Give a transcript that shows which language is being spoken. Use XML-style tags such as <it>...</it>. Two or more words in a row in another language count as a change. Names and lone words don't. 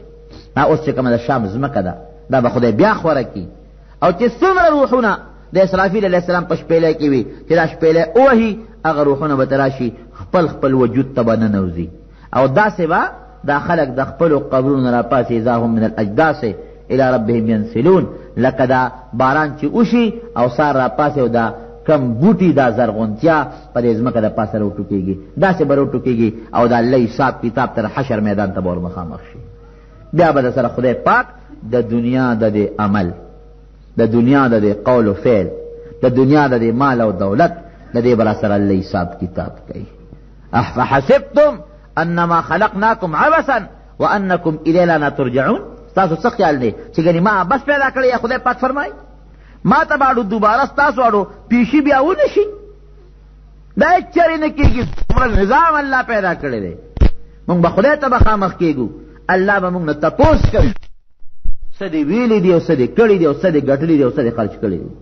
<ps>اوس چې کومه د شام ځمکه ده، دا به خدای بیا خوره کړي. او چې څومره روحونه د اسرافیل علیه السلام په شپېلی کې وي، چې دا شپېلی ووهي، هغه روحونه به ته راشي، خپل وجود ته به ننوځي. او داسې به دا خلک د خپلو قبرونو نه راپاسي،</ps> <ar>اذا هم من الاجداث الى ربهم ینسلون،</ar> <ps>لکه دا باران چې وشي او سار راپاسي او دا کم بوټي دا زرغونتیا په دې ځمکه د پاسه راوټوکېږي، داسې به راوټوکېږي، او د الله حساب کتاب تر حشر میدان ته به ور مخامخ شي. بیا به د سره خدای پاک د دنیا د دې عمل، د دنیا د دې قول و فعل، د دنیا د دې مال او دولت، د دې به سره الله حساب کتاب کوي.</ps> <ar>افحسبتم انما خلقناکم عبثا وانکم الینا لا ترجعون.</ar> <ps>تاسو څه خیال دی چې ګنې ما بس پیدا کړی؟ یا خدای پاک فرمایي ما ته باړو دوباره ستاسو اړو پیشي بیا ونه شي؟ دا هېڅ چرې نه کېږي. څومره نظام الله پیدا کړی دی، مونږ به خدای ته مخامخ کېږو، الله به مونږ نه تپوس کوي څه دې ویلي دي او څه دې کړي دي او څه دې ګټلي دي او څه دې خرچ کړي دي.</ps>